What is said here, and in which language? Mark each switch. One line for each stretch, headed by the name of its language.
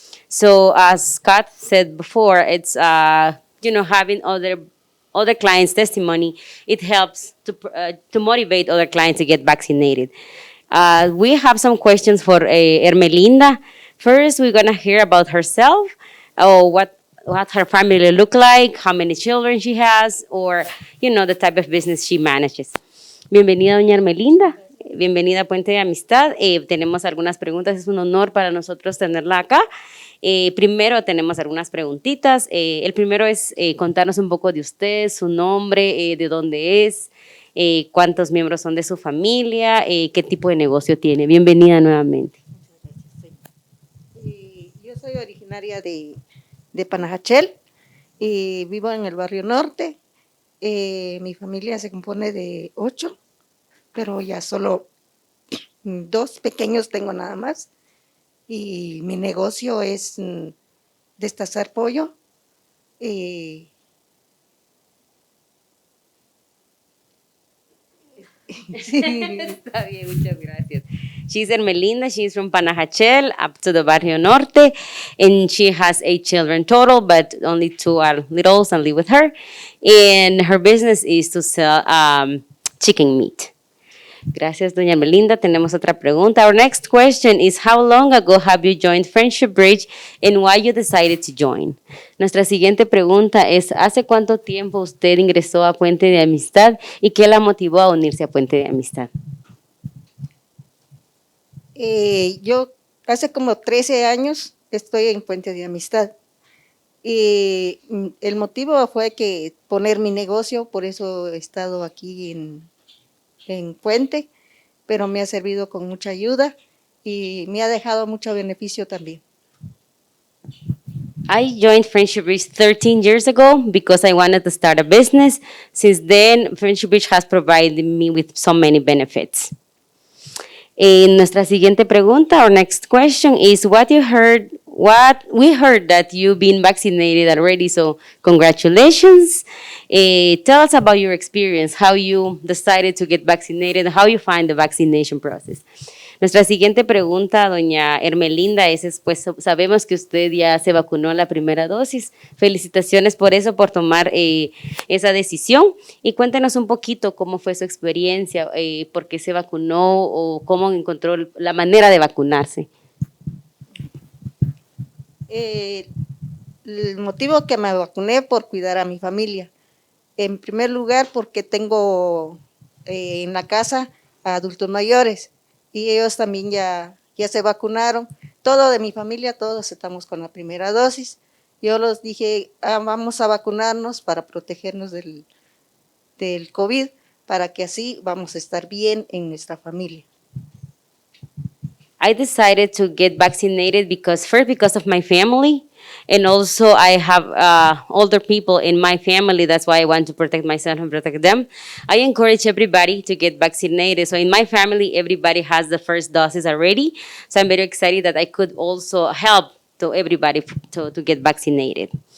English: So as Scott said before, it's having other clients' testimony, it helps to motivate other clients to get vaccinated. We have some questions for Ermelinda. First, we're gonna hear about herself, or what her family look like, how many children she has, or the type of business she manages.
Spanish: Bienvenida, doña Ermelinda. Bienvenida a Puente de Amistad. Tenemos algunas preguntas, es un honor para nosotros tenerla acá. Primero tenemos algunas preguntitas. El primero es contarnos un poco de usted, su nombre, de dónde es, cuántos miembros son de su familia, qué tipo de negocio tiene. Bienvenida nuevamente. Yo soy originaria de Panajachel y vivo en el barrio norte. Mi familia se compone de 8, pero ya solo 2 pequeños tengo nada más. Y mi negocio es destazar pollo. Está bien, muchas gracias.
English: She's Ermelinda. She's from Panajachel up to the Barrio Norte, and she has 8 children total, but only 2 are littles and live with her. And her business is to sell chicken meat.
Spanish: Gracias, doña Ermelinda. Tenemos otra pregunta.
English: Our next question is, how long ago have you joined Friendship Bridge and why you decided to join?
Spanish: Nuestra siguiente pregunta es, ¿hace cuánto tiempo usted ingresó a Puente de Amistad y qué la motivó a unirse a Puente de Amistad? Yo hace como 13 años estoy en Puente de Amistad. Y el motivo fue que poner mi negocio, por eso he estado aquí en Puente, pero me ha servido con mucha ayuda y me ha dejado mucho beneficio también.
English: I joined Friendship Bridge 13 years ago because I wanted to start a business. Since then, Friendship Bridge has provided me with so many benefits.
Spanish: Nuestra siguiente pregunta,
English: our next question is, what we heard that you've been vaccinated already, so congratulations. Tell us about your experience, how you decided to get vaccinated, how you find the vaccination process.
Spanish: Nuestra siguiente pregunta, doña Hermelinda, es pues sabemos que usted ya se vacunó la primera dosis. Felicitaciones por eso, por tomar esa decisión. Y cuéntenos un poquito cómo fue su experiencia, por qué se vacunó o cómo encontró la manera de vacunarse. El motivo que me vacuné por cuidar a mi familia. En primer lugar, porque tengo en la casa a adultos mayores y ellos también ya se vacunaron. Todo de mi familia, todos estamos con la primera dosis. Yo les dije, vamos a vacunarnos para protegernos del COVID, para que así vamos a estar bien en nuestra familia.
English: I decided to get vaccinated because of my family, and also I have older people in my family. That's why I want to protect myself and protect them. I encourage everybody to get vaccinated. So in my family, everybody has the first doses already. So I'm very excited that I could also help to everybody to get vaccinated.